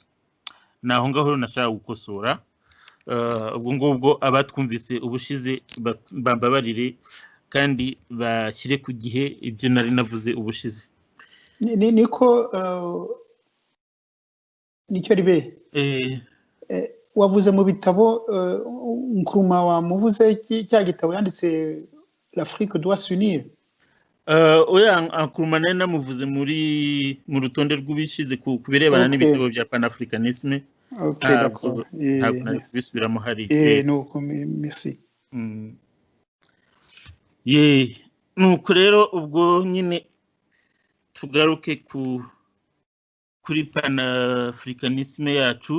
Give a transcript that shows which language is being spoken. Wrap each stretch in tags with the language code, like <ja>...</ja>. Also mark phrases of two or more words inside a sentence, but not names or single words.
<rw>Naho ngaho nashaka gukosora. Ubwo ngubwo abatwumvise ubushize bambabarire kandi bashyire ku gihe ibyo nari navuze ubushize. nicyo ribe wavuze mu bitabo Nkrumah wamuvuze cya gitabo yanditse</rw> <fr>l'Afrique doit s'unir.</fr> <rw>Oya, Nkrumah nari namuvuze mu rutonde rw'ubishize ku birebana n'ibitabo bya panafricanisme.</rw> <fr>Okay, d'accord.</fr> <rw>Ntabwo nari kubisubiramo hari. Nuko merci. Nuko rero ubwo nyine tugaruke kuri panafricanisme yacu.</rw>